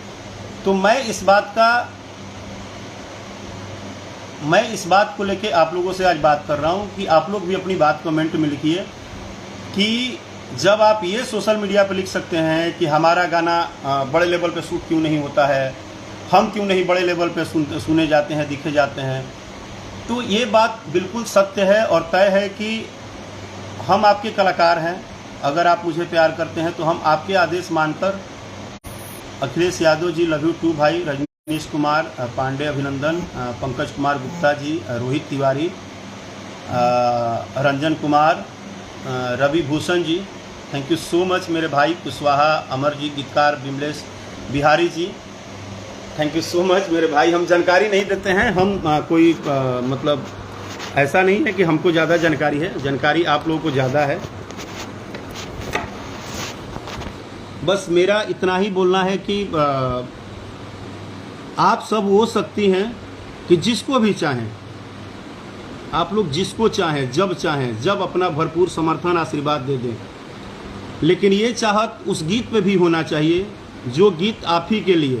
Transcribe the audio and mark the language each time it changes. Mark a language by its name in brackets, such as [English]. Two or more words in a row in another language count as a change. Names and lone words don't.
[Hindi] तो मैं इस बात को लेके आप लोगों से आज बात कर रहा हूँ कि आप लोग भी अपनी बात कमेंट में लिखिए कि जब आप ये [English] social media [Hindi] पर लिख सकते हैं कि हमारा गाना बड़े लेवल पे शूट क्यों नहीं होता है, हम क्यों नहीं बड़े लेवल पे सुने जाते हैं, दिखे जाते हैं, तो ये बात बिल्कुल सत्य है और तय है कि हम आपके कलाकार हैं। अगर आप मुझे प्यार करते हैं तो हम आपके आदेश मानकर, अखिलेश यादव जी [English] love you too [Hindi] भाई, रजनीश कुमार पांडे अभिनंदन, पंकज कुमार गुप्ता जी, रोहित तिवारी, रंजन कुमार, रवि भूषण जी, [English] thank you so much [Hindi] मेरे भाई कुशवाहा, अमर जी, गीतकार विमलेश बिहारी जी, [English] thank you so much [Hindi] मेरे भाई। हम जानकारी नहीं देते हैं, हम कोई मतलब ऐसा नहीं है कि हमको ज़्यादा जानकारी है, जानकारी आप लोगों को ज़्यादा है। बस मेरा इतना ही बोलना है कि आप सब वो शक्ति हैं कि जिसको भी चाहें, आप लोग जिसको चाहें, जब अपना भरपूर समर्थन आशीर्वाद दे दें, लेकिन ये चाहत उस गीत पे भी होना चाहिए जो गीत आप ही के लिए।